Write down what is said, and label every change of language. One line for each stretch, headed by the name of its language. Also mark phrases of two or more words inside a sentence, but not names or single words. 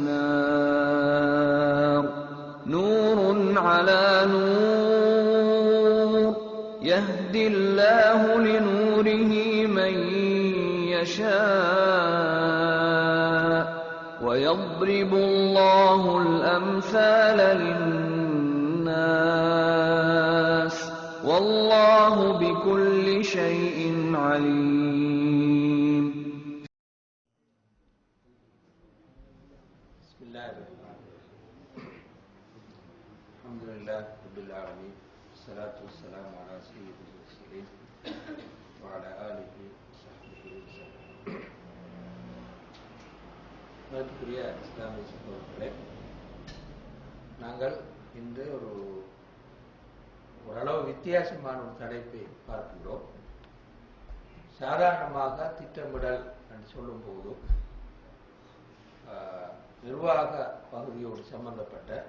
Arabic: نار نور على نور يهدي الله لنوره من يشاء ويضرب الله الأمثال للناس والله بكل شيء عليم. بسم الله الرحمن الرحيم. الحمد لله رب العالمين والصلاة والسلام على سيد المرسلين وعلى آله وصحبه وسلم.
Tamil: மதிப்புக்குரிய இஸ்லாமிய சகோதரர்களே, நாங்கள் இன்று ஓரளவு வித்தியாசமான ஒரு தலைப்பை பார்க்கின்றோம். சாதாரணமாக திட்டமிடல் என்று சொல்லும் போது நிர்வாக பகுதியோடு சம்பந்தப்பட்ட